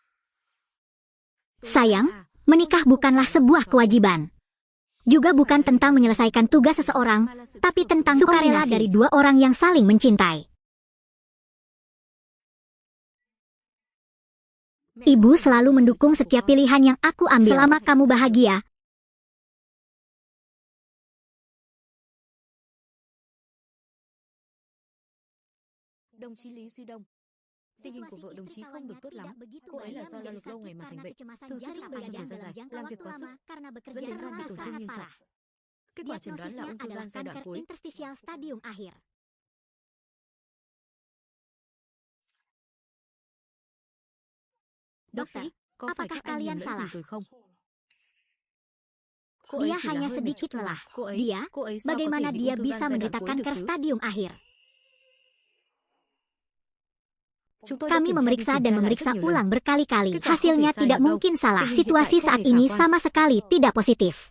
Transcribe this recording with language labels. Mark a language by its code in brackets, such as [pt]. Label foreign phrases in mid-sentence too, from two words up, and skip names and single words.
[id] Sayang, menikah bukanlah sebuah kewajiban. Juga bukan tentang menyelesaikan tugas seseorang, tapi tentang sukarela dari dua orang yang saling mencintai. Ibu selalu mendukung setiap pilihan yang aku ambil. Selama kamu bahagia, [vi] Đồng chí Lý Duy Đông. Tình hình của vợ đồng chí không được tốt lắm. Cô ấy là do lao lực lâu ngày mà thành bệnh, thường xuyên thức đêm trong thời gian dài, làm việc quá sức, dẫn đến gan bị tổn thương nghiêm trọng. Kết quả chẩn đoán là ung thư gan giai đoạn cuối. Bác sĩ, có phải các anh nhầm lẫn gì rồi không? [id] Dia hanya sedikit lelah. Bagaimana dia bisa menderita kanker stadium akhir? Kami memeriksa dan memeriksa ulang berkali-kali. Hasilnya tidak mungkin salah. Situasi saat ini sama sekali tidak positif.